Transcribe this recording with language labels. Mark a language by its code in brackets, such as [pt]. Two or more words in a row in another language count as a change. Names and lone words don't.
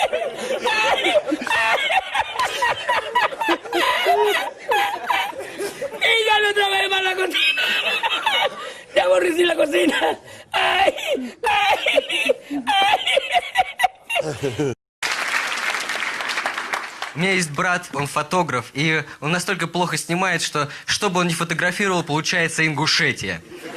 [es] Y ya no trabajé más la cocina. Ya aborrecí la cocina. Ay, ay, ay. [ru] У меня есть брат, он фотограф, и он настолько плохо снимает, что бы он ни фотографировал, получается Ингушетия.